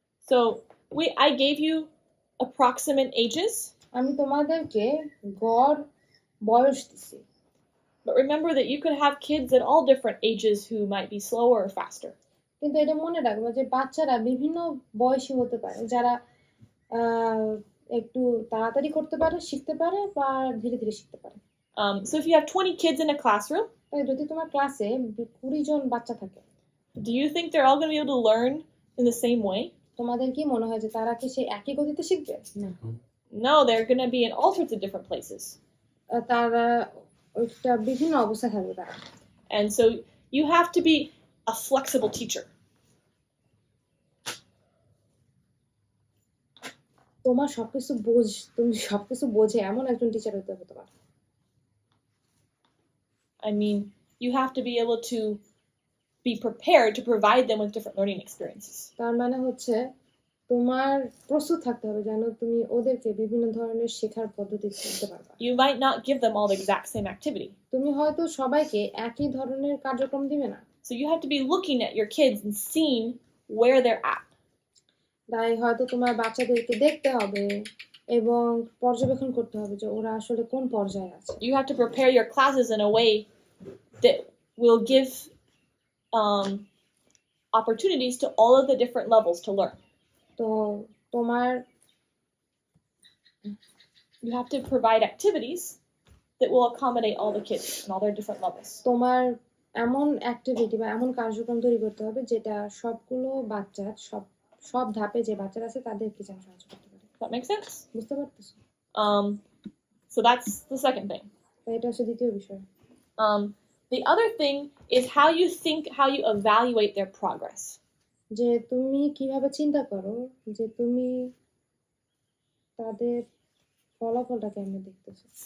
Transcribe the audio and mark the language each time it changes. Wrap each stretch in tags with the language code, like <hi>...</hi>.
<en>So I gave you approximate ages,</en> <bn>আমি তোমাদেরকে গড় বয়স দিছি,</bn> <en>but remember that you could have kids at all different ages who might be slower or faster.</en> <bn>কিন্তু এটা মনে রাখবো যে বাচ্চারা বিভিন্ন বয়সী হতে পারে, যারা একটু তাড়াতাড়ি করতে পারে, শিখতে পারে, বা ধীরে ধীরে শিখতে পারে।</bn> <en>So if you have 20 kids in a classroom,</en> <bn>তাই যদি তোমার ক্লাসে 20 জন বাচ্চা থাকে,</bn> <en>do you think they're all going to be able to learn in the same way?</en> <bn>তোমাদের কি মনে হয় যে তারা কি সেই একই গতিতে শিখবে?</bn> <en>No, they're going to be in all sorts of different places.</en> <bn>তারা একটা বিভিন্ন অবস্থায় থাকবে তারা।</bn> <en>And so you have to be a flexible teacher.</en> <bn>তুমি সবকিছু বোঝে এমন একজন টিচার হতে হবে তোমার।</bn> <en>I mean, you have to be able to be prepared to provide them with different learning experiences.</en> <bn>তার মানে হচ্ছে তোমার প্রস্তুত থাকতে হবে যেন তুমি ওদেরকে বিভিন্ন ধরনের শেখার পদ্ধতি দিতে পারবে।</bn> <en>You might not give them all the exact same activity.</en> <bn>তুমি হয়তো সবাইকে একই ধরনের কার্যক্রম দিবে না।</bn> <en>So you have to be looking at your kids and seeing where they're at.</en> <bn>তাই হয়তো তোমার বাচ্চাদেরকে দেখতে হবে এবং পর্যবেক্ষণ করতে হবে যে ওরা আসলে কোন পর্যায়ে আছে।</bn> <en>You have to prepare your classes in a way that will give opportunities to all of the different levels to learn.</en> <bn>তো তোমার</bn> <en>You have to provide activities that will accommodate all the kids and all their different levels.</en> <bn>তোমার এমন activity বা এমন কার্যক্রম তৈরি করতে হবে যেটা সবগুলো বাচ্চার সব ধাপে যে বাচ্চারা আছে তাদেরকে যেন সাহায্য করতে পারে।</bn> <en>Does that make sense?</en> <bn>বুঝতে পারতেছো?</bn> <en>So that's the second thing.</en> <bn>তাই এটা হচ্ছে দ্বিতীয় বিষয়।</bn> <en>The other thing is how you evaluate their progress.</en> <bn>যে তুমি কিভাবে চিন্তা করো যে তুমি তাদের ফলাফলটা কেমন দেখতেছো।</bn>